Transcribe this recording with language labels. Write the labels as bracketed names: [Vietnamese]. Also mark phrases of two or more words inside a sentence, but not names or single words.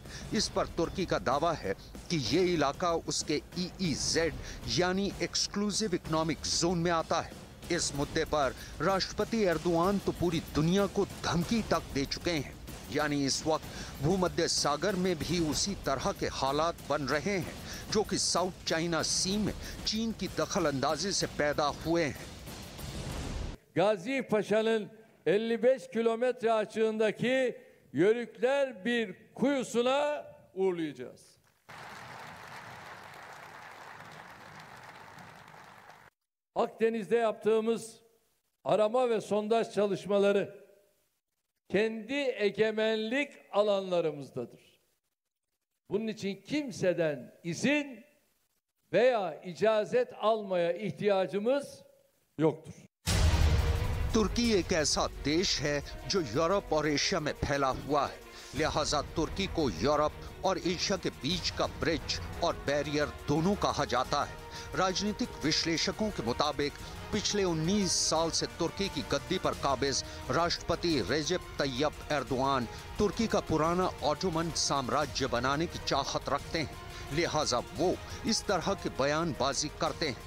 [Hindi] इस पर तुर्की का दावा है कि ये इलाका उसके EEZ यानी [English] exclusive economic zone [Hindi] में आता है। इस मुद्दे पर राष्ट्रपति एर्दोआन तो पूरी दुनिया को धमकी तक दे चुके हैं। यानी इस वक्त भूमध्य सागर में भी उसी तरह के हालात बन रहे हैं जो कि साउथ चाइना सी में चीन की दखलंदाजी से पैदा हुए हैं। [Turkish] Gazi Paşa'nın 55 kilometre açığındaki Yörükler bir kuyusuna uğurlayacağız. Akdeniz'de yaptığımız arama ve sondaj çalışmaları kendi egemenlik alanlarımızdadır. Bunun için kimseden izin veya icazet almaya ihtiyacımız yoktur. [Hindi] तुर्की एक ऐसा देश है जो यूरोप और एशिया में फैला हुआ है। लिहाजा तुर्की को यूरोप और एशिया के बीच का ब्रिज और बैरियर दोनों कहा जाता है। राजनीतिक विश्लेषकों के मुताबिक पिछले 19 साल से तुर्की की गद्दी पर काबिज राष्ट्रपति रेजेप तैयब एर्दोआन तुर्की का पुराना ऑटोमन साम्राज्य बनाने की चाहत रखते हैं, लिहाजा वो इस तरह की बयानबाजी करते हैं।